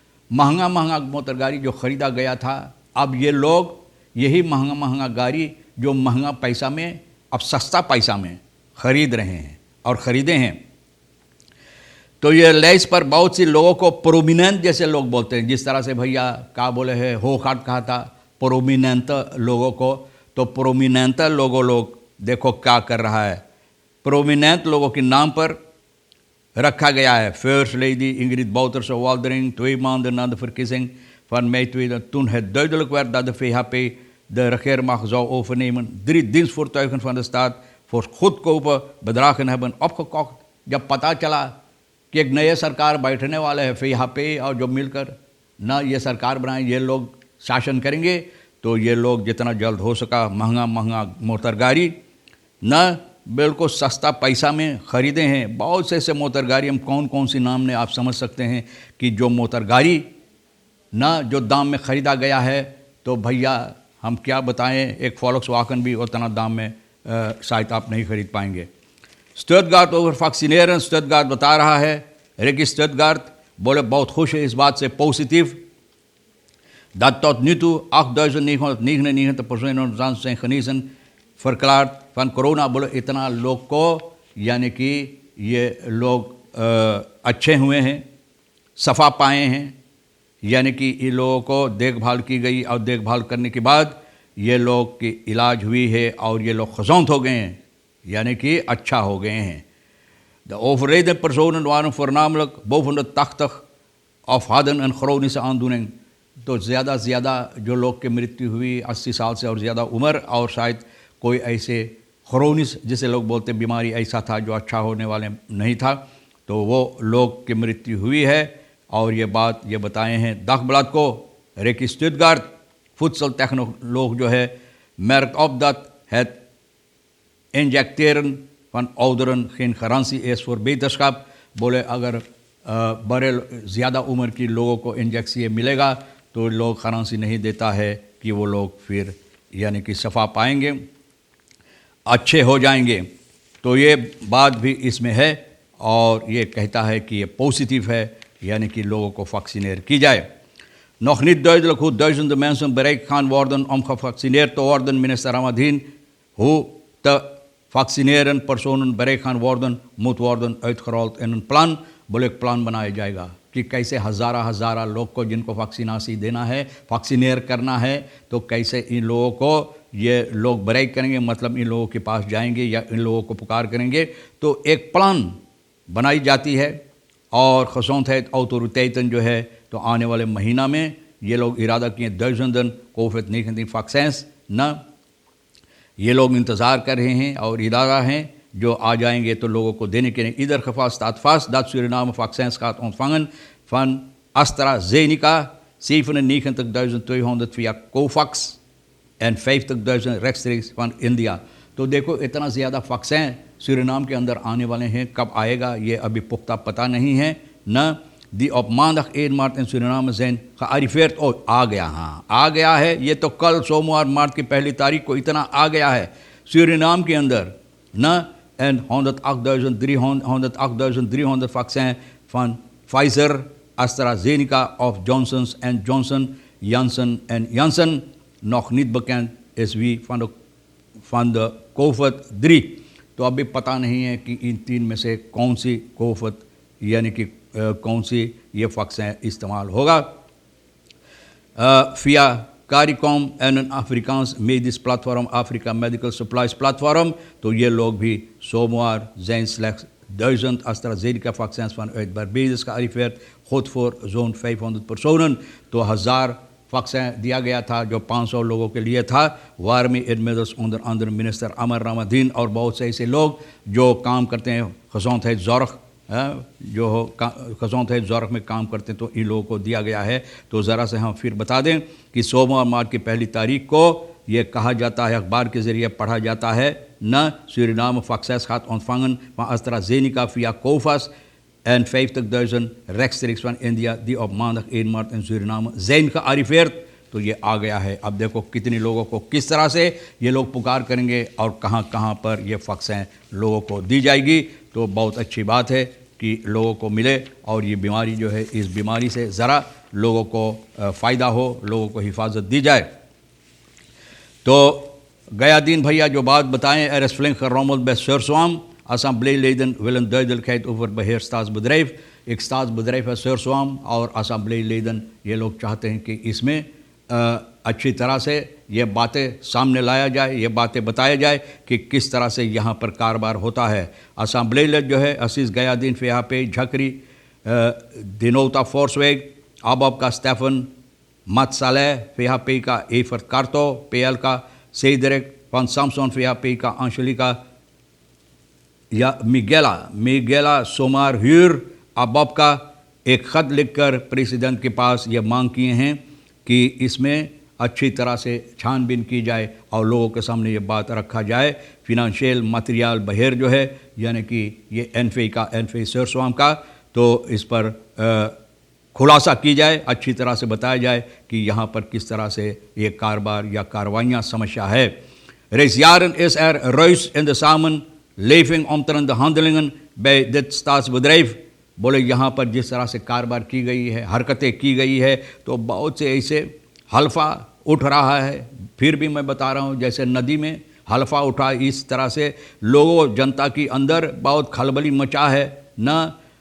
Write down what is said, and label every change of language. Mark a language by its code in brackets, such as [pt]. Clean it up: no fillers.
[hi] महंगा मोटर गाड़ी जो ख़रीदा गया था, अब ये लोग यही महंगा गाड़ी जो महंगा पैसा में अब सस्ता पैसा में ख़रीद रहे हैं और ख़रीदे हैं। तो ये लेस पर बहुत सी लोगों को प्रोमिनेंट जैसे लोग बोलते हैं, जिस तरह से भैया क्या बोले हैं हो खाट कहा था प्रोमिनेंट लोगों को। तो प्रोमिनेंट लोग देखो क्या कर रहा है। प्रोमिनेंट लोगों के नाम पर रखा गया है first lady [nl] Ingrid Bouterse Waldering 2 maanden na de verkiezing van mei 2000, toen het duidelijk werd dat de VHP de regeermacht zou overnemen, 3 dienstvoertuigen van de staat voor goedkope bedragen hebben opgekocht। [hi] जब पता चला कि एक नए सरकार बैठने वाले हैं VHP और जो मिलकर ना ये सरकार बनाए, ये लोग शासन करेंगे, तो ये लोग जितना जल्द हो सका महंगा मोटर गाड़ी न बिल्कुल सस्ता पैसा में ख़रीदे हैं। बहुत से ऐसे मोटर गाड़ी, हम कौन सी नाम ने आप समझ सकते हैं कि जो मोटर गाड़ी ना जो दाम में ख़रीदा गया है, तो भैया हम क्या बताएं, एक Volkswagen भी उतना दाम में शायद आप नहीं ख़रीद पाएंगे। स्टुटगार्ट ओवर वैक्सीनेशन, स्टुटगार्ट बता रहा है, रिकी स्टुटगार्ट बोले बहुत खुश है इस बात से, positive, [nl] dat tot nu toe 8.999 personen zijn genezen verklaard van corona। [hi] बोले इतना लोग को यानी कि ये लोग अच्छे हुए हैं, सफ़ा पाए हैं, यानी कि इन लोगों को देखभाल की गई और देखभाल करने के बाद ये लोग की इलाज हुई है और ये लोग gezond हो गए हैं, यानी कि अच्छा हो गए हैं। [nl] De overleden personen waren voornamelijk boven de 80 of hadden een chronische aandoening। [hi] तो ज़्यादा से ज़्यादा जो लोग की मृत्यु हुई 80 साल से और ज़्यादा उम्र और शायद कोई ऐसे क्रोनिस जिसे लोग बोलते बीमारी ऐसा था जो अच्छा होने वाले नहीं था, तो वो लोग की मृत्यु हुई है। और ये बात ये बताए हैं [nl] Dagblad को Ricky Stuttgart voedseltechnoloog [hi] जो है [nl] merkt op dat het injecteren van ouderen geen garantie is voor beterschap। [hi] बोले अगर बड़े ज़्यादा उम्र की लोगों को इंजेक्शन मिलेगा तो लोग गारंटी नहीं देता है कि वो लोग फिर यानी कि शफा पाएंगे, अच्छे हो जाएंगे। तो ये बात भी इसमें है और ये कहता है कि ये पॉजिटिव है, यानी कि लोगों को वैक्सीनेट की जाए। [nl] Nog niet duidelijk hoe duizenden mensen bereikt gaan worden om gevaccineerd te worden, minister Ramadhin. Hoe te vaccineren personen bereikt gaan worden, moet worden uitgerold in een plan। [hi] बोले एक प्लान बनाया जाएगा कि कैसे हज़ारा लोग को जिनको वैक्सीनासी देना है, वैक्सीनेट करना है, तो कैसे इन लोगों को ये लोग ब्रेक करेंगे, मतलब इन लोगों के पास जाएंगे या इन लोगों को पुकार करेंगे। तो एक प्लान बनाई जाती है और [nl] gezondheid autoriteiten [hi] जो है तो आने वाले महीना में ये लोग इरादा किए 1000 कोविड-19 वैक्सीन्स न ये लोग इंतज़ार कर रहे हैं और इरादा हैं जो आ जाएंगे तो लोगों को देने के लिए। [nl] Ieder geval staat vast dat Suriname vaccins gaat ontvangen van AstraZeneca, 97.200 via COVAX en 50.000 rechtstreeks van India। [hi] तो देखो इतना ज़्यादा वैक्सीन सूरीनाम के अंदर आने वाले हैं, कब आएगा ये अभी पुख्ता पता नहीं है न। [nl] Die op maandag 1 maart in Suriname zijn gearriveerd। [hi] Oh, आ गया, हाँ आ गया है, ये तो कल सोमवार मार्च की 1 तारीख को इतना आ गया है सूरीनाम के अंदर न। [nl] En 108.300 vaccin van Pfizer, AstraZeneca of Johnson & Johnson, Janssen & Janssen. Nog niet bekend is wie van de COVID-3। [hi] तो अभी पता नहीं है कि इन 3 में से कौन सी कोविड यानी कि कौन सी ये वैक्सीन इस्तेमाल होगा। [nl] via CARICOM en een Afrikaans medisch platform, Africa Medical Supplies Platform। [hi] तो ये लोग भी सोमवार [nl] zijn slechts 1000 AstraZeneca vaccins vanuit Barbados gearriveerd, goed voor zo'n 500 personen। [hi] तो 1000 वैक्सीन दिया गया था जो 500 लोगों के लिए था, [nl] waarmee inmiddels onder andere minister [hi] Amar Ramadhin और बहुत से ऐसे लोग जो काम करते हैं gezondheidszorg, जो gezondheidszorg में काम करते हैं, तो इन लोगों को दिया गया है। तो ज़रा से हम फिर बता दें कि सोमवार मार्च की 1 तारीख को ये कहा जाता है, अखबार के ज़रिए पढ़ा जाता है न। [nl] Suriname vaccins gaat ontvangen van AstraZeneca via COVAX en 50.000 rechtstreeks van India die op maandag 1 maart in Suriname zijn gearriveerd। [hi] तो ये आ गया है। अब देखो कितने लोगों को किस तरह से ये लोग पुकार करेंगे और कहाँ कहाँ पर ये वैक्सीन लोगों को दी जाएगी। तो बहुत अच्छी बात है कि लोगों को मिले और ये बीमारी जो है, इस बीमारी से ज़रा लोगों को फ़ायदा हो, लोगों को हिफाजत दी जाए। तो गया दिन भैया जो बात बताएं, [nl] er is flink gerommeld bij Surswam। Assembleeleden willen duidelijkheid over beheerstaatsbedrijf। [hi] एक staatsbedrijf है Surswam और assembleeleden ये लोग चाहते हैं कि इसमें अच्छी तरह से ये बातें सामने लाया जाए, ये बातें बताया जाए कि किस तरह से यहाँ पर कारोबार होता है। assembleelid जो है असीस गयादीन फ़ियापे झकरी, दिनोता फोर्सवेग, आबाब का स्टेफन मतसाले फ़ियापे का एफर्ट कार्तो, PL का सेदरिक van Samson फ़ियापे का अंशलिका या मिगेला सोमार ह्यूर आबाब का एक ख़त लिखकर प्रेसिडेंट के पास ये मांग किए हैं कि इसमें अच्छी तरह से छानबीन की जाए और लोगों के सामने ये बात रखा जाए। फिनंशियल मटेरियल बहेर जो है यानी कि ये एनफे सुरस्वाम का, तो इस पर खुलासा की जाए, अच्छी तरह से बताया जाए कि यहाँ पर किस तरह से ये कारोबार या कार्रवाइयाँ समस्या है। [nl] Reeds jaren is ruis in de samenleving omtrent de handelingen bij dit staatsbedrijf। [hi] बोले यहाँ पर जिस तरह से कारोबार की गई है, हरकतें की गई है, तो बहुत से ऐसे हल्फा उठ रहा है। फिर भी मैं बता रहा हूँ, जैसे नदी में हल्फा उठा, इस तरह से लोगों जनता की अंदर बहुत खलबली मचा है न।